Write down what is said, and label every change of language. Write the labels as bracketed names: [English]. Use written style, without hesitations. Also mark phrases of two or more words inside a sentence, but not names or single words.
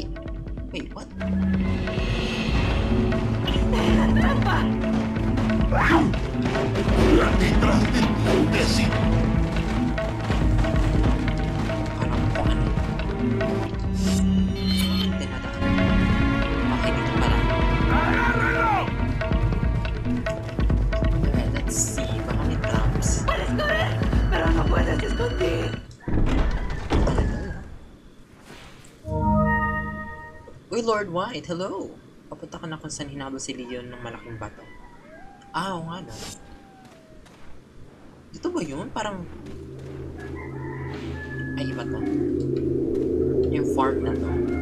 [English] Wait, what? [Filipino] Alam ko ano. Tinadaan. Okay, dito pala. [English] Alright, let's see. [Filipino] Baka may traps. [Spanish] Pero no puedes discutir. [Filipino] Uy, Lord White, hello! Papunta ka na kung saan hinabol si Leon ng malaking bato. Ah, oo nga no. Dito ba yun? Parang Ay, iba to. Yung farm na to.